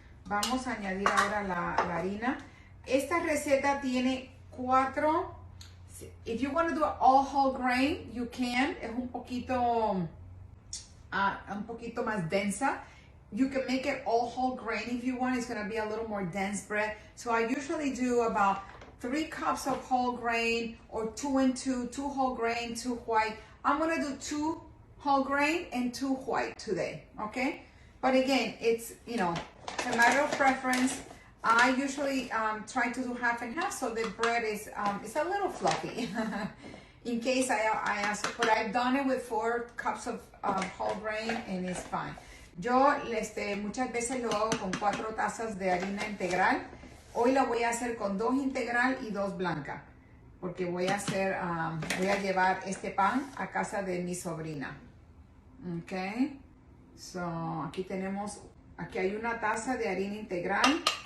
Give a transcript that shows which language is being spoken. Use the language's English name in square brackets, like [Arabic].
[Spanish] Vamos a añadir ahora la harina. Esta receta tiene 4. [English] If you want to do an all whole grain, you can. [Spanish] Es un poquito más densa. [English] You can make it all whole grain if you want. It's going to be a little more dense bread. So I usually do about 3 cups of whole grain or 2 and 2, 2 whole grain, 2 white. I'm going to do 2 whole grain and 2 white today, okay? But again, it's a matter of preference. I usually try to do half and half so the bread is a little fluffy. In case I ask, but I've done it with 4 cups of whole grain and it's fine. [Spanish] Yo muchas veces lo hago con 4 tazas de harina integral. Hoy la voy a hacer con 2 integral y 2 blanca. Porque voy a llevar este pan a casa de mi sobrina. Ok. So, aquí hay una taza de harina integral.